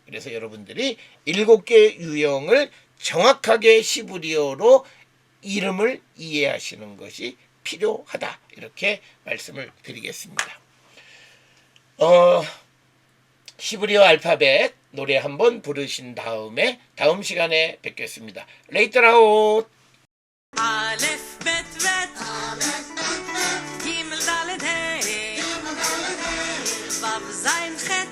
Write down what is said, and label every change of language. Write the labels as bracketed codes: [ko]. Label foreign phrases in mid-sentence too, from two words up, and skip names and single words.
[ko] 그래서 여러분들이 7개의 유형을 정확하게 히브리어로 이름을 이해하시는 것이 필요하다. 이렇게 말씀을 드리겠습니다. 히브리어 알파벳 노래 한번 부르신 다음에 다음 시간에 뵙겠습니다. 레이트라웃. [he] אלף בית בית גימל דלת הא וו זין